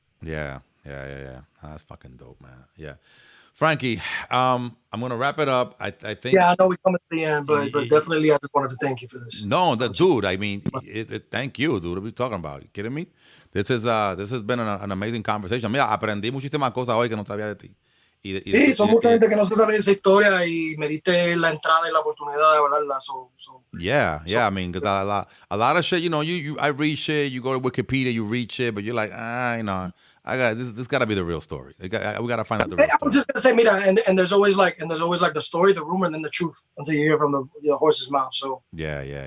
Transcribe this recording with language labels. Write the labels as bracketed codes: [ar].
[en] Yeah. That's fucking dope, man. Yeah. Frankie, I'm gonna wrap it up. I think. Yeah, I know we're coming to the end, but definitely I just wanted to thank you for this. No, dude. I mean, thank you, dude. What are we talking about? You kidding me? This has been an amazing conversation. [es] Mira, aprendí muchísimas cosas hoy que no sabía de ti. Sí, son mucha gente que no se sabe esa historia y me diste la entrada y la oportunidad de hablarla. [en] Yeah. I mean, because a lot of shit, you know, I read shit. You go to Wikipedia, you read shit, but you're like, you know, I got this. Got to be the real story. We got to find out the real I story. was just gonna say, mira, and there's always like the story, the rumor, and then the truth until you hear from the horse's mouth. So Yeah.